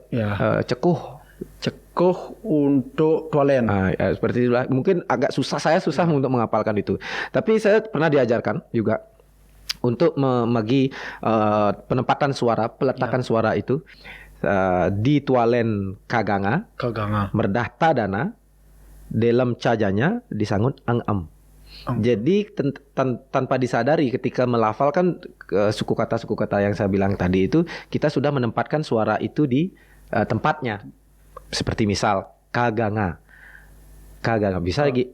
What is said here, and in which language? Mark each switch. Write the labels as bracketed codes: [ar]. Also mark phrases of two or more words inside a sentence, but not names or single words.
[id] Ya. Cekuh. Cekuh untuk tualen. Ya, seperti itulah. Mungkin agak susah, saya susah untuk menghafalkan itu. Tapi saya pernah diajarkan juga untuk membagi penempatan suara, peletakan suara itu di tualen kaganga, merdah tadana, dalam cajanya disangut ang-am. Jadi tanpa disadari ketika melafalkan suku kata yang saya bilang tadi itu, kita sudah menempatkan suara itu di tempatnya. Seperti misal kaganga bisa lagi